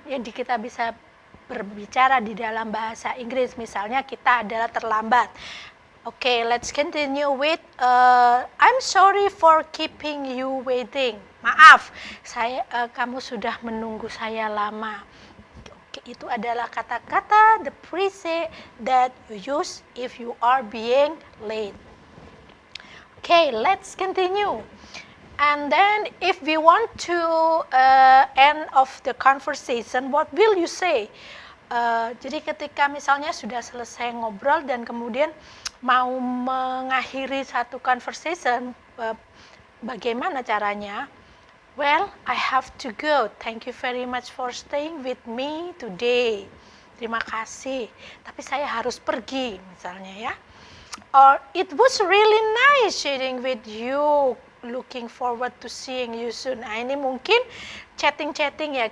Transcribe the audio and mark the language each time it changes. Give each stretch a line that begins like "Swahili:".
Indonesian: Jadi kita bisa berbicara di dalam bahasa Inggris. Misalnya kita adalah terlambat.
English: Okay, let's continue with I'm sorry for keeping you waiting.
Indonesian: Maaf, kamu sudah menunggu saya lama.
English: Okay,
Indonesian: itu adalah kata-kata
English: the phrase that you use if you are being late. Okay, let's continue. And then if we want to end of the conversation, what will you say?
Indonesian: Jadi ketika misalnya sudah selesai ngobrol dan kemudian mau mengakhiri satu conversation, bagaimana caranya?
English: Well, I have to go. Thank you very much for staying with me today.
Indonesian: Terima kasih. Tapi saya harus pergi, misalnya ya.
English: Or it was really nice sharing with you. Looking forward to seeing you soon.
Indonesian: Nah, ini mungkin chatting ya.